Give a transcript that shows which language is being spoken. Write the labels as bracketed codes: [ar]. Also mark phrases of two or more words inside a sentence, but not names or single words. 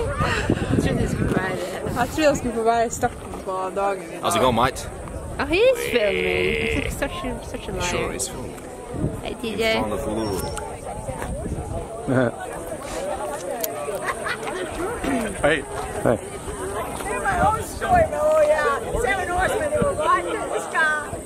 [no] Jeg trodde jeg skulle få være i starten på dagen. [en] How's it going, mate? Oh, he is filming. He's such a liar. Sure, he's filming. Hey, In DJ. front of Uluru. Hey. Hey. Hear my own story, oh yeah. 7 horsemen who were riding in this car.